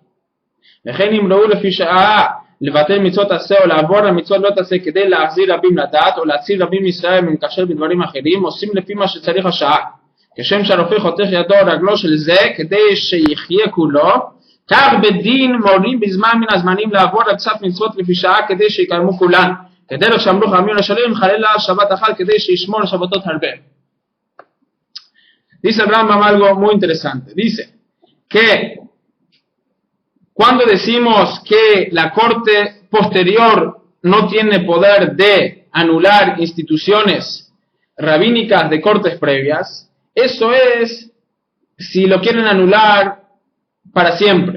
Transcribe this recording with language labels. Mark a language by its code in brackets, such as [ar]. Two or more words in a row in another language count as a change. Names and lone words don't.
[he] וכן אם ראו לפי שעה לבטל מצוות עשה או לעבור למצוות לא תעשה כדי להחזיר רבים לדת או להציל רבים מישראל ומקשר בדברים אחרים, עושים לפי מה שצריך השעה. כשם שהרופא חותך ידו או רגלו של זה כדי שיחיה כולו, כך בדין מורים בזמן מן הזמנים לעבור על קצת מצוות לפי שעה כדי שיקיימו כולן. כדרך שאמרו חכמים לשלם חלילה שבת אחת כדי שישמור שבתות הרבה. [es] Dice el Rambam algo muy interesante. Dice que cuando decimos que la corte posterior no tiene poder de anular instituciones rabínicas de cortes previas, eso es si lo quieren anular para siempre.